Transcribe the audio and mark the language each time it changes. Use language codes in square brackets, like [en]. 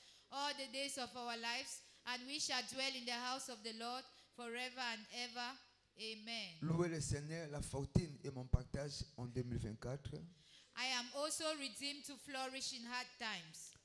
[en] All the days of our lives, and we shall dwell in the house of the Lord forever and ever. Amen. [fr] Louez le Seigneur, la fortune et mon partage en 2024. [en] I am also redeemed to flourish in hard times.